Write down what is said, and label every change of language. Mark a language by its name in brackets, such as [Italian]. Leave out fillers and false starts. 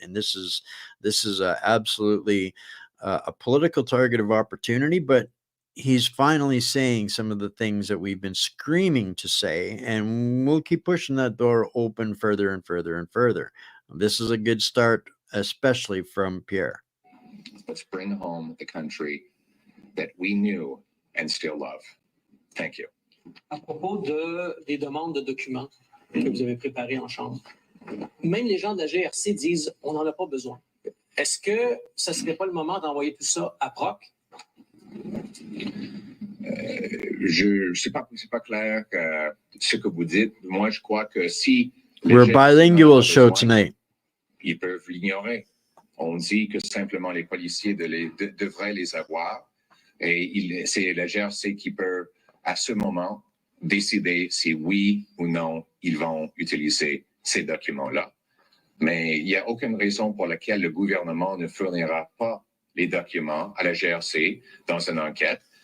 [English] And this is absolutely a political target of opportunity, but he's finally saying some of the things that we've been screaming to say, and we'll keep pushing that door open further and further and further. This is a good start, especially from Pierre. Let's bring home the country that we knew and still love. Thank you. [French] À propos des demandes de documents que vous avez préparées en chambre, même les gens de la GRC disent on n'en a pas besoin. Est-ce que ce ne serait pas le moment d'envoyer tout ça à Proc? C'est pas clair ce que vous dites. Moi, je crois que si [English] We're a bilingual show tonight. [French] Ils peuvent l'ignorer. On dit que simplement les policiers devraient les avoir, et c'est la GRC qui peut, à ce moment, décider si oui ou non ils vont utiliser ces documents-là. Mais il n'y a aucune raison pour laquelle le gouvernement ne fournira pas les documents à la GRC dans une enquête.